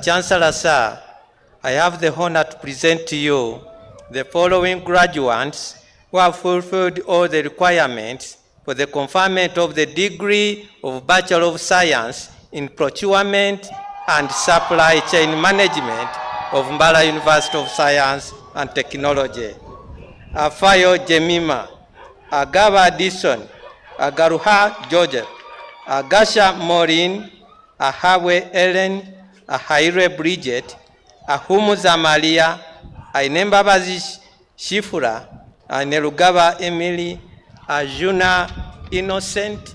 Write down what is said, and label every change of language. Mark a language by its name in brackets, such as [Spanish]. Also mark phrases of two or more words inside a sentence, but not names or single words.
[English] Chancellor, sir, I have the honor to present to you the following graduates who have fulfilled all the requirements for the conferment of the degree of Bachelor of Science in Procurement and Supply Chain Management of Mbarara University of Science and Technology. Afayo Jemima, Agaba Dison, Agaruha George, Agasha Maureen, Ahawe Ellen, Ahaire Bridget, Ahumuza Maria, Ainembabazi Shifura, Nerugaba Emily, Ajuna Innocent,